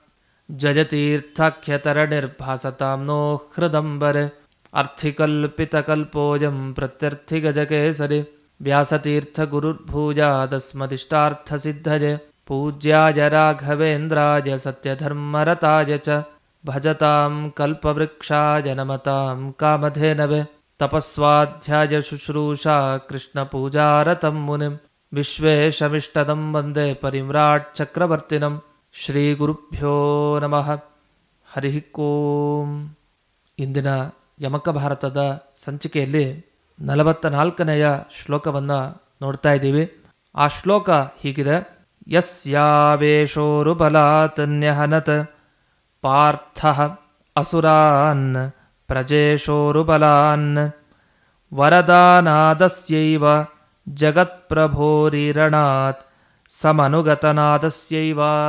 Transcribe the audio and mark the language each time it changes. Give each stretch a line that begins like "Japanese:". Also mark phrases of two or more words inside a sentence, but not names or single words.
Sanskrit: ಜಯತೀರ್ಥಾಖ್ಯತರಣಿರ್ಭಾಸತಾಂ ನೋ ಹೃದಂಬರೆ ಅರ್ಥಿಕಲ್ಪಿತಕಲ್ಪೋऽಯಂ ಪ್ರತ್ಯರ್ಥಿಗಜಕೇಸರಿ ವ್ಯಾಸತೀರ್ಥಗುರುರ್ಭೂಯಾದಸ್ಮದಿಷ್ಟಾರ್ಥಸಿದ್ಧಯೇ ಪೂಜ್ಯಾಯ ರಾಘವೇಂದ್ರಾಯ ಸತ್ಯಧರ್ಮರತಾಯ ಚ ಭಜತಾಂ ಕಲ್ಪವೃಕ್ಷಾಯ ನಮತಾಂ ಕಾಮಧೇನವೇ ತಪಸ್ವಾಧ್ಯಾಯ ಶುಶ್ರೂಷಾ ಕೃಷ್ಣಪೂಜಾರತಂ ಮುನಿಂ ವಿಶ್ವೇಶಮಿಷ್ಟದಂ ವಂದೇ ಪರಿಮ್ರಾಟ್ ಚಕ್ರವರ್ತಿನಂ ಶ್ರೀಗುರುಭ್ಯೋ ನಮಃ. ಹರಿ ಓಂ.
Kannada: ಇಂದಿನ ಯಮಕ ಭಾರತದ ಸಂಚಿಕೆಯಲ್ಲಿ 44ನೆಯ ಶ್ಲೋಕವನ್ನು ನೋಡ್ತಾ ಇದ್ದೀವಿ. ಆ ಶ್ಲೋಕ ಹೀಗಿದೆ:
Sanskrit: ಯಸ್ಯಾವೇಶೋರುಬಲಾತನ್ಯಹನತ್ ಪಾರ್ಥಃ ಅಸುರಾನ್ ಪ್ರಜೇಶೋರುಬಲಾನ್ ವರದಾನಾದಸ್ಯೈವ ಜಗತ್ಪ್ರಭೋರಿರಣಾತ್ ಸಮನುಗತನಾದಸ್ಯೈವ.